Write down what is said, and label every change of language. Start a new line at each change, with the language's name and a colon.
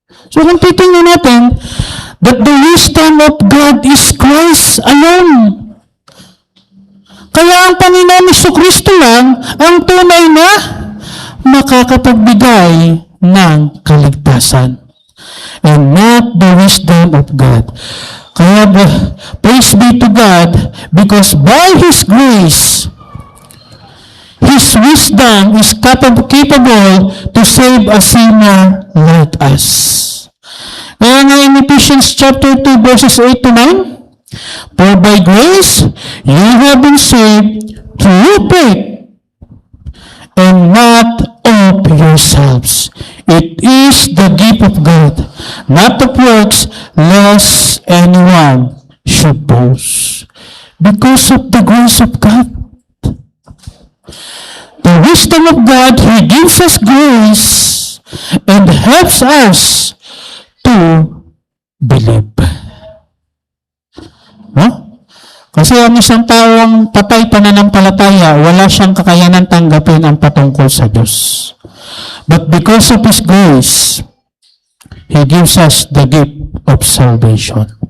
English: So
Filipino: kung titingnan natin,
English: that the wisdom of God is Christ alone.
Filipino: Kaya ang Panginoon Jesucristo lang ang tunay na makakapagbigay ng kaligtasan.
English: And not the wisdom of God.
Filipino: Kaya
English: praise be to God because by His grace, He His wisdom is capable to save a sinner like us.
Filipino: Kaya nga
English: in Ephesians chapter 2 verses 8 to 9, for by grace you have been saved through faith, and not of yourselves. It is the gift of God, not of works, lest anyone should boast. Because of the grace of God. The wisdom of God, He gives us grace and helps us to believe.
Filipino: Kasi ang isang taong patay pananampalataya, wala siyang kakayanan tanggapin ang patungkol sa Diyos.
English: But because of His grace, He gives us the gift of salvation.